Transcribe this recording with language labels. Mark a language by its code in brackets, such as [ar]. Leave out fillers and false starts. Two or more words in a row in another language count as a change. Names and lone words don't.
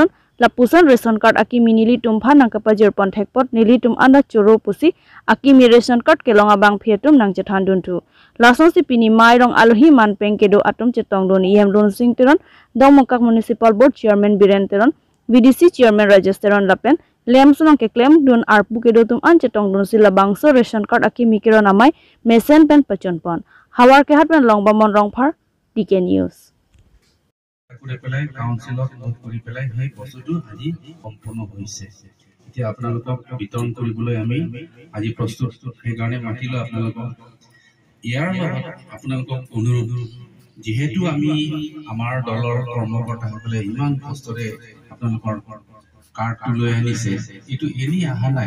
[mjw] Lapusan [en] Ration Card [mjw] Akimi Nili Tum Phan Nang Kapajir Pon Thekpot Nili Tum Anda Choro Pusi Akimi Ration Card Kilong Abang Phetum Nang Cethan Dun Tu Lason Sipini Mai Rong Alhi Man Pengkedo Atum Cetong Dun Emlun Singtiran Domokak [en] Municipal Board Chairman [mjw] Birenteron VDC Chairman Registeron Lapen Lemsonong ke claim dun arpu ke dotum an cetong dun sila bangso [en] ration card [mjw] aki mikiro namai mesen pen pachon pon hawar ke hat pen long bamon rong phar DK News [as] করে পেলাই কাউন্সিলত ভোট কৰি পেলাই সেই বস্তুটো আজি সম্পূৰ্ণ হৈছে এতিয়া আপোনালোকক বিতৰণ কৰিবলৈ আমি আজি প্ৰস্তুত সেইকাৰণে মাতিলো আপোনালোকক ইয়াৰ লগত আপোনালোকক অনুৰোধ যেহেতু আমি আমাৰ দলৰ কৰ্মকৰ্তাসকলে ইমান কষ্টৰে আপোনালোকৰ কাৰ্ডটো লৈ আনিছে এইটো এনি আহা নাই